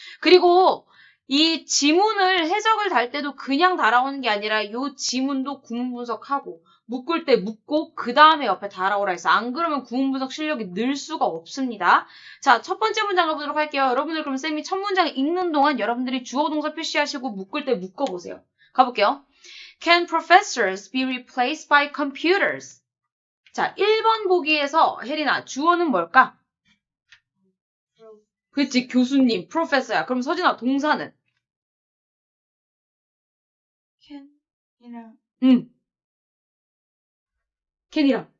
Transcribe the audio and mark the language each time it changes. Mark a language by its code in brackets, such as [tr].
[ko] 그리고 이 지문을 해석을 달 때도 그냥 달아오는 게 아니라 이 지문도 구문 분석하고 묶을 때 묶고 그 다음에 옆에 달아오라 했어. 안 그러면 구문 분석 실력이 늘 수가 없습니다. 자, 첫 번째 문장 가보도록 할게요. 여러분들 그럼 쌤이 첫 문장 읽는 동안 여러분들이 주어 동사 표시하시고 묶을 때 묶어보세요. 가볼게요. [en] Can professors be replaced by computers? [ko] 자, 1번 보기에서 혜린아, 주어는 뭘까? 그치, 교수님, 프로페서야. 그럼 서진아, 동사는? can이랑 can이랑.